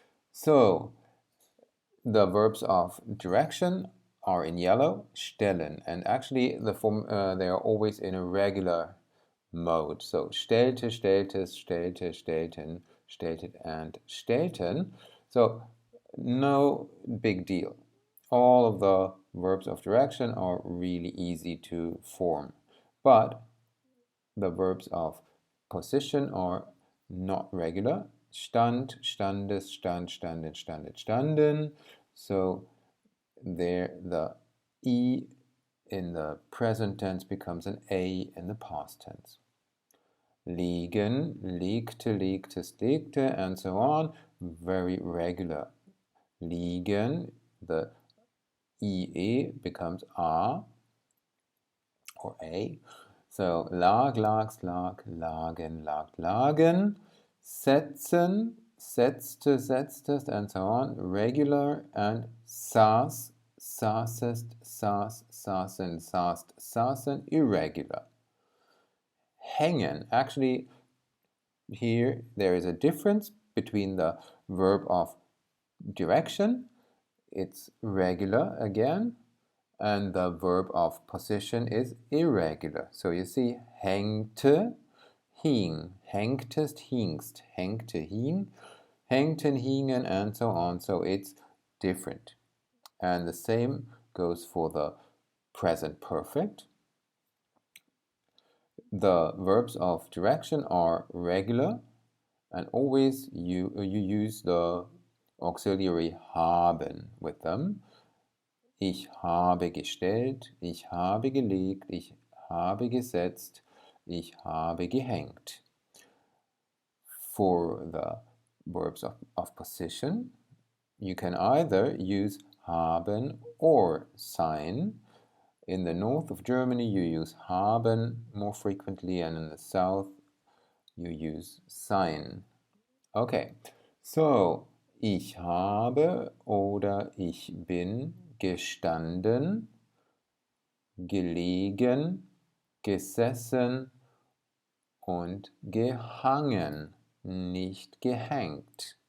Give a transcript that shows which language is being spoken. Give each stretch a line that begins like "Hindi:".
English: So, the verbs of direction are in yellow, stellen, and actually the form they are always in a regular mode.
German: So stellte, stelltes, stellte, stellten, stelltet, and stellten.
English: So no big deal. All of the verbs of direction are really easy to form. but the verbs of position are not regular.
German: Stand, standest, stand, standet, standet, standen.
English: So there the E in the present tense becomes an A in the past tense. Liegen, legte, legtest, legte, and so on, very regular. Liegen, the IE becomes A or A.
German: So lag, lags, lag, lagen, lagt, lagen.
English: Setzen, setzte, setztest, and so on, regular.
German: And saß, saßest, saß, saßen, saßt, saßen, irregular.
English: Hängen, actually here there is a difference between the verb of direction, it's regular again, and the verb of position is irregular. So you see
German: hängte, hing, hängtest, hingst, hängte, hing, hängten, hingen,
English: and so on. So it's different. And the same goes for the present perfect. The verbs of direction are regular, and always you use the auxiliary haben with them.
German: Ich habe gestellt, ich habe gelegt, ich habe gesetzt, ich habe gehängt.
English: For the verbs of position, you can either use haben or sein. In the north of Germany, you use haben more frequently, and in the south, you use sein. Okay, so
German: ich habe oder ich bin gestanden, gelegen, gesessen und gehangen, nicht gehängt.